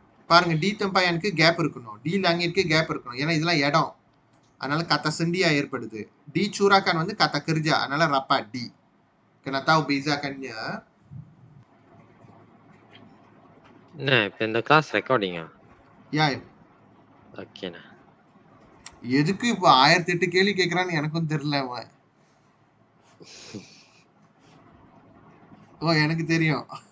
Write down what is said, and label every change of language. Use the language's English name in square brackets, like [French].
[Tamil] பாருங்க, D tempayanக்கு gap இருக்கணும், D langitக்கு gap இருக்கணும், ஏன்னா இதெல்லாம் இடம், அதனால [Malay] kata sendia [Tamil] ஏற்படுது. dicurahkan வந்து [Malay] kata kerja, [Tamil] அதனால [Malay] rapat di. Kena tahu bezakannya. [Tamil] Nah, இப்ப இந்த கிளாஸ் ரெக்கார்டிங்கா? ஓகேண்ணா. எதுக்கு இப்ப 1008 கேள்வி கேட்கறான்னு எனக்கும் தெரியல. அவன் எனக்கு தெரியும்.